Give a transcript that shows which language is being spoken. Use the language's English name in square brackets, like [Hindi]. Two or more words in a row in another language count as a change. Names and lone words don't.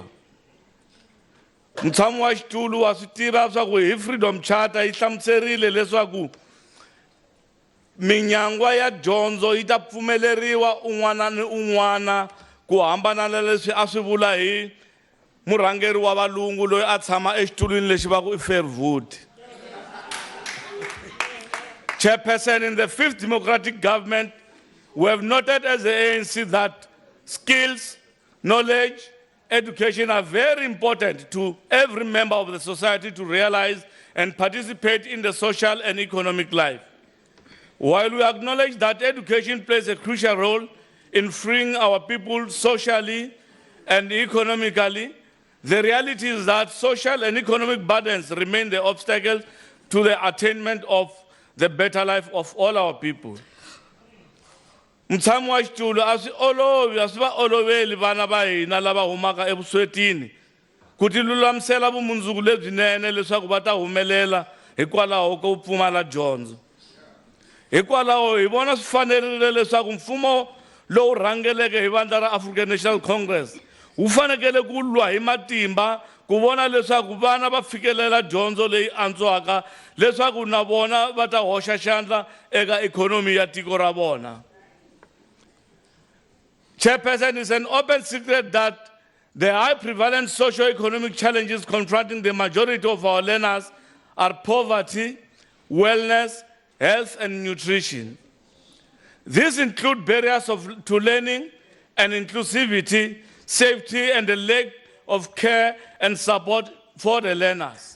[Tsonga] Mtshami wa xitulu wa swi tiva leswaku hi Freedom Charter yi hlamuserile leswaku minyangwa ya dyondzo yi ta pfumeleriwa un'wana ni un'wana ku hambana na leswi a swi vula hi murhangeri wa valungu loyi a tshama exitulwini lexi va ku I Fairwood. [English] Chairperson, in the 5th democratic government, we have noted as the ANC that skills, knowledge, education are very important to every member of the society to realize and participate in the social and economic life. While we acknowledge that education plays a crucial role in freeing our people socially and economically, the reality is that social and economic burdens remain the obstacle to the attainment of the better life of all our people. [Tsonga] Mtshami wa xitulu a swi va oloveli vana va hina lava humaka evuswetini ku ti lulamisela vumundzuku lebyinene leswaku va ta humelela hikwalaho ko pfumala dyondzo. Hikwalaho hi vona swi fanerile leswaku mfumo lowu rhangeleke hi vandla ra African National Congress wu fanekele ku lwa hi matimba ku vona leswaku vana va fikelela dyondzo leyi antswaka leswaku na vona va ta hoxa xandla eka ikhonomi ya tiko ra vona. [English] Chairperson, it's an open secret that the high prevalent socio-economic challenges confronting the majority of our learners are poverty, wellness, health and nutrition. These include barriers to learning and inclusivity, safety and the lack of care and support for the learners.